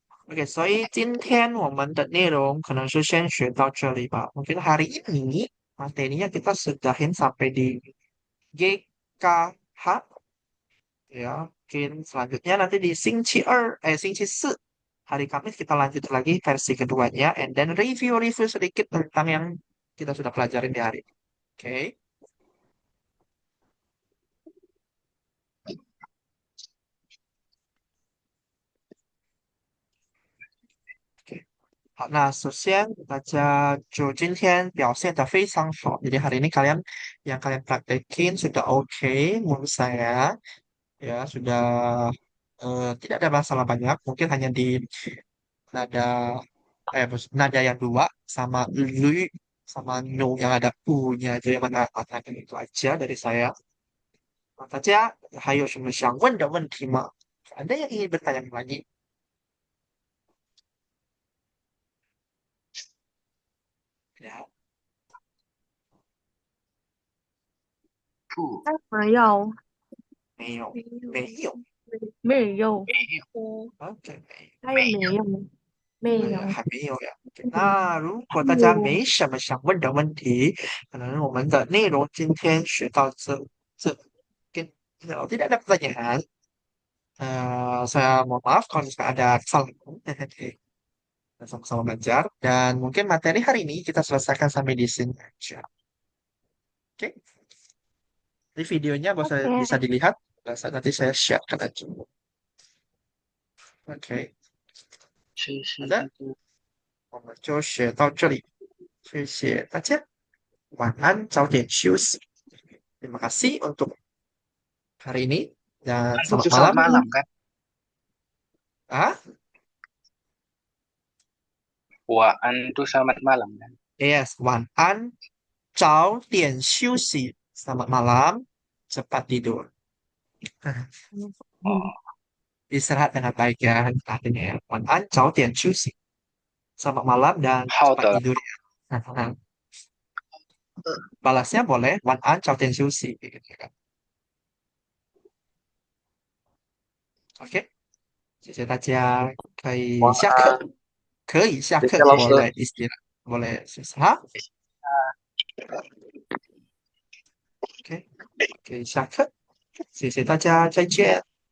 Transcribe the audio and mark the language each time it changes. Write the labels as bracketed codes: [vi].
[zh] Oke, 所以今天我们的内容可能是先学到这里吧。 [id] Mungkin hari ini materinya kita sudahin sampai di GKH ya. Mungkin selanjutnya nanti di 星期四 hari Kamis kita lanjut lagi versi keduanya [en] and then [id] review-review sedikit tentang yang kita sudah pelajarin di hari ini. Oke. [zh] 好，那首先大家就今天表现得非常好， [id] jadi hari ini yang kalian praktekin sudah oke menurut saya ya sudah tidak ada masalah banyak, mungkin hanya di nada nada yang dua sama lu sama no yang ada u-nya aja yang mana katakan itu aja dari saya. [zh] 大家还有什么想问的问题吗？ [id] Ada yang ingin bertanya lagi? Ya, [zh] 不，没有，没有，没有没有，没有，，OK，他也没有，没哎呀，有。还没有呀。那如果大家没什么想问的问题，可能我们的内容今天学到这跟 [id] tidak ada pertanyaan. Saya mohon maaf kalau misalkan ada kesalahan. Kita sama-sama belajar dan mungkin materi hari ini kita selesaikan sampai di sini aja. Oke, jadi videonya bisa Oke. dilihat. Nanti saya sharekan aja. Oke, [zh] 是是好的，是，我们就学到这里，谢谢大家，晚安，早点休息。 [id] Terima kasih untuk hari ini dan selamat itu malam. selamat malam kan? Ah, Waan itu selamat malam kan? [en] yes, [zh] 晚安，早点休息。 [id] Selamat malam, cepat tidur. Oh, Istirahat dengan baik ya, artinya ya. [zh] 晚安，早点休息。 [id] Selamat malam dan [en] how [id] cepat [en] the [id] tidur ya. Balasnya boleh [zh] 晚安，早点休息。 [id] Gitu kan. [zh] Oke, 谢谢大家，可以下课，可以下课，谢谢老师。 [id] boleh istirahat, boleh istirahat. [zh] OK，可以下课，谢谢大家，再见。